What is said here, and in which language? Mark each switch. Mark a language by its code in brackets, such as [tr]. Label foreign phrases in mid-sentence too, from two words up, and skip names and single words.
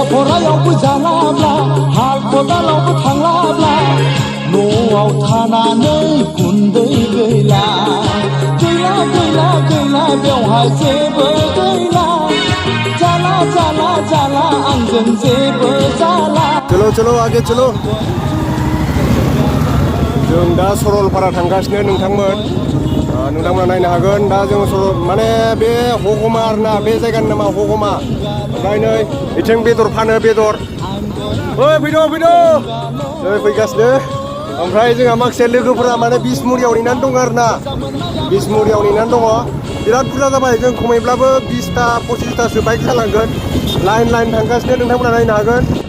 [brx] फरायावबो जालाब्ला हाल खदालावबो थांलाब्ला न'आव थानानै गुन्दै गैला गैला गैला गैला बेवहाय जेबो गैला जाला जाला जाला आंजों जेबो जाला [hi] चलो चलो आगे चलो [brx] जों दा सरलपारा थांगासिनो नोंथांमोना नायनो हागोन दा जों माने बे हगमा आरोना बे जायगानि नामा हगमा ओमफ्राय नै बिथिं बेदर फानो बेदर फैदो नै फैगासिनो ओमफ्राय जोंहा माखासे लोगोफोरा माने बिसमुरियाव नेनानै दं आरोना बिसमुरियाव नेनानै दङ बिराद बुरजा जाबाय जों खमैब्लाबो 20टा 25टासो बाइक जालांगोन लाइन थांगासिनो नोंथांमोना नायनो हागोन